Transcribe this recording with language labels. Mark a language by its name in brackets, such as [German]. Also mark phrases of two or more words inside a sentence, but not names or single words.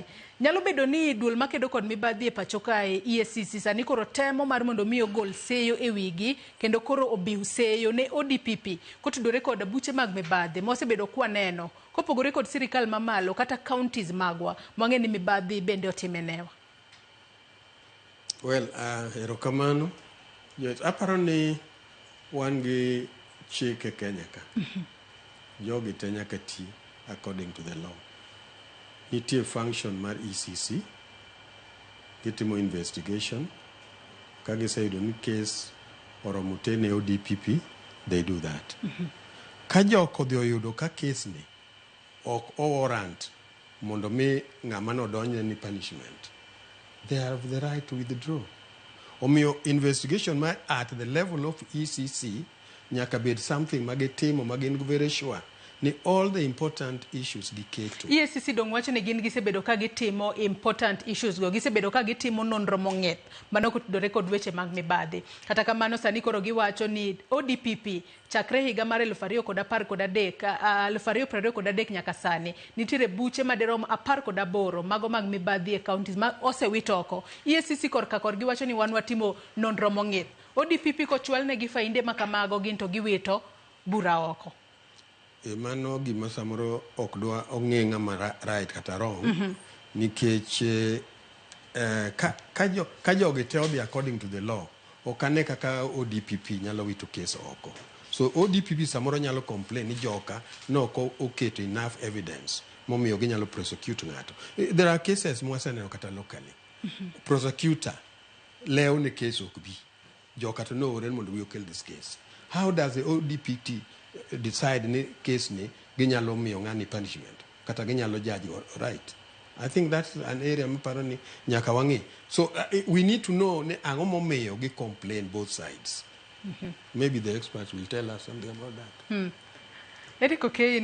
[Luo (Kenya and Tanzania)] Nyalo bedo ni duol makedo kod mibadhi e pacho kae EACC sani koro temo mar mondo mi ogol seyo e wigi kendo koro obiw seyo ne DPP kotudore kod buche mag mibadhi mosebedo kwaneno kopogore kod sirikal mamalo kata counties magwa mang'e ni mibadhi bende otimenewa. Well, erokamano. Yes, aparo ni wan gi chike Kenya ka. Jogi te nyaka ti [English] according to the law. [Luo (Kenya and Tanzania)] Nitie function mar EACC, gitimo investigation. Ka giseyudo ni case oromo te ne DPP, [English] they do that. [Luo (Kenya and Tanzania)] Ka jok odhi oyudo ka case ni ok warrant mondo mi ng'ama no donje ni punishment, [English] they have the right to withdraw. Omiyo investigation at the level of EACC [Luo (Kenya and Tanzania)] nyaka bed [English] something [Luo (Kenya and Tanzania)] magitimo magin [English] very sure ni all the important issues giketo. [Luo (Kenya and Tanzania)] EACC dong wacho ni gin gisebedo ka gitimo [English] important issues [Luo (Kenya and Tanzania)] go, gisebedo ka gitimo nonro mong'eth mano kotudore kod weche mag mibadhi. Kata kamano sani koro giwacho ni DPP chakre higa mar 2023 nyaka sani nitiere buche maderom 18 mago mag mibadhi e counties ma osewito oko. EACC korka kor giwacho ni wan watimo nonro mong'eth. DPP kochwal ne gi fainde makamago gin to giwito bura oko. Mano gima samoro ok dwa ong'e ng'ama right kata wrong, nikech ka jogi te odhi [English] according to the law, [Luo (Kenya and Tanzania)] ok ane kaka DPP nyalo wito case oko. So DPP samoro nyalo complain ni joka no oketo [English] enough evidence [Luo (Kenya and Tanzania)] momiyo ginyalo prosecute ng'ato. [English] There are cases [Luo (Kenya and Tanzania)] mwaseneno kata [English] locally. [Luo (Kenya and Tanzania)] Prosecutor leo ne case ok bi. Joka to no oren mondo [English] we kill this case. How does the DPP decide ni case [Luo (Kenya and Tanzania)] ni ginyalo miyo ng'ani [English] punishment [Luo (Kenya and Tanzania)] kata ginyalo [English] judge right? I think that's an area [Luo (Kenya and Tanzania)] maparo ni nyaka wang'i. [English] So we need to know [Luo (Kenya and Tanzania)] ni ang'o momiyo gi [English] complain both sides. Maybe the experts will tell us something about that. Eric, okay.